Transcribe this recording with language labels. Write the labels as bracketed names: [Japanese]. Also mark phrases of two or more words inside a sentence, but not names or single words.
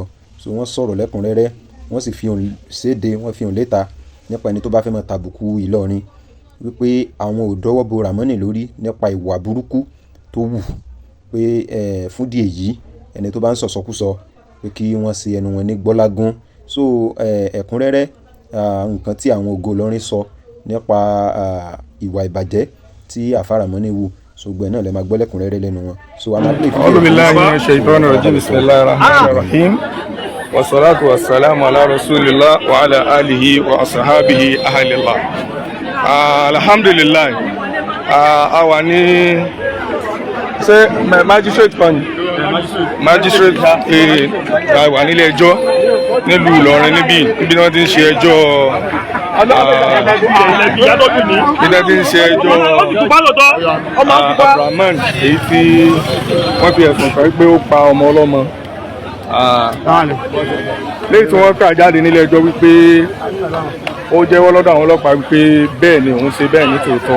[Yoruba] So wọ́n sọ̀rọ̀ lẹ́kùnrẹ́rẹ́, wọ́n sì fi hàn séde, wọ́n fi hàn léta nípa ẹni tó bá fẹ́ máa tàbùkù Ìlọrin, wípé àwọn ò dọ́wọ́ bo Ramon lórí nípa ìwà burúkú tó wù, pé fún díẹ̀ yìí ẹni tó bá ń sọ̀sọkúsọ pé kí wọ́n ṣe ẹnu wọn ní gbọ́lágún. So ẹ̀kúnrẹ́rẹ́ nǹkan tí àwọn ògo Ìlọrin sọ nípa ìwà ìbàjẹ́ tí àfáà Ramon wù, so gbẹ̀ náà lè máa gbọ́ lẹ́kùnrẹ́rẹ́ lẹ́nu wọn. So a máa play fídíò. [Arabic] أعوذ بالله من الشيطان الرجيم بسم الله الرحمن الرحيم والصلاة والسلام على رسول الله وعلى آله وأصحابه أهل الله. Alhamdulillah, [Yoruba] a wà ní ṣe magistrate kan magistrate wà nílé ẹjọ́ nílùú Ìlọrin níbí ni wọ́n ti ń ṣe ẹjọ́ Ramon, èyí tí wọ́n fi ẹ̀sùn kàn pé ó pa ọmọ ọlọ́mọ, lẹ́yìn tí wọ́n kà jáde nílé ẹjọ́ wípé ó jẹ́wọ́ lọ́dọ̀ àwọn ọlọ́pàá wípé bẹ́ẹ̀ ni òun ṣe bẹ́ẹ̀ ní tòótọ́.